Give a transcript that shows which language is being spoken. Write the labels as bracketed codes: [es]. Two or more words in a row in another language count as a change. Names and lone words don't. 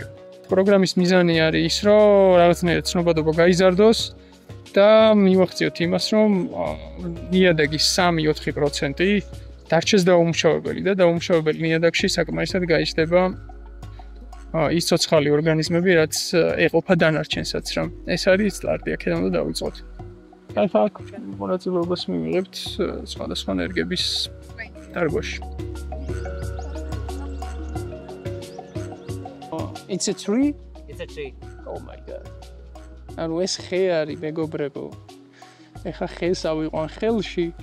[ka] პროგრამის მიზანი არის ის, რომ რაღაცნაირად ცნობადობა გაიზარდოს და მივახციოთ იმას, რომ ნიადაგის 3-4% დარჩეს დაუმუშავებელი და დაუმუშავებელი ნიადაგში საკმარისად გაიზრდება ის ცოცხალი ორგანიზმები, რაც ეყოფა დანარჩენსაც, რომ ეს არის სტარტი, აქედან უნდა დავიწყოთ. ახლა აქ მონაწილეობას მივიღებთ სხვადასხვა ენერგების დარგვაში. [en] It's a tree? It's a tree. Oh my god. [ka] ანუ ეს ხე არის, მეგობრებო. ეხა ხეს ავიყვან ხელში.